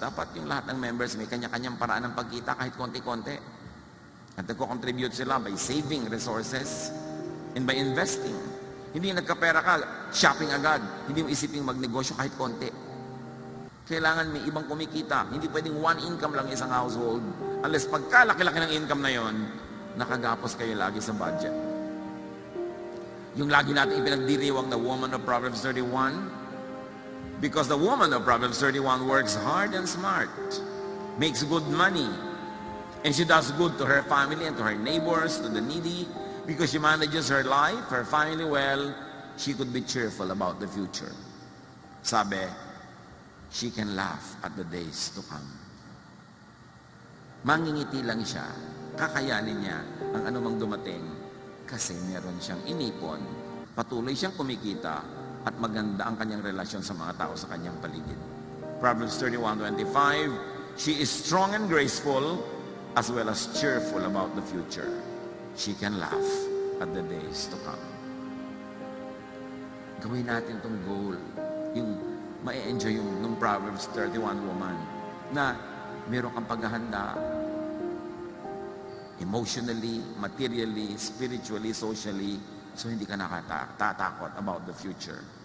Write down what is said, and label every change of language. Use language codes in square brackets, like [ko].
[tl] Dapat yung lahat ng members may kanya-kanyang paraan ng pagkita kahit konti-konti. At nagko-contribute sila [en] by saving resources and by investing. [tl] Hindi nagkapera ka, shopping agad. Hindi mo isiping magnegosyo kahit konti. Kailangan may ibang kumikita. Hindi pwedeng one income lang isang household. Unless pagkalaki-laki ng income na yon, nakagapos kayo lagi sa budget. Yung lagi natin ipinagdiriwang na [en] woman of Proverbs 31, because the woman of Proverbs 31 works hard and smart, makes good money, and she does good to her family and to her neighbors, to the needy, because she manages her life, her family well, she could be cheerful about the future. Sabi, she can laugh at the days to come. [tl] Mangingiti lang siya, kakayanin niya ang anumang dumating kasi meron siyang inipon, patuloy siyang kumikita at maganda ang kanyang relasyon sa mga tao sa kanyang paligid. [en] Proverbs 31:25, she is strong and graceful as well as cheerful about the future. She can laugh at the days to come. [tl] Gawin natin tong goal, yung ma-enjoy yung nung Proverbs 31 woman na meron kang paghahanda emotionally, materially, spiritually, socially, so hindi ka nakatatakot [en] about the future.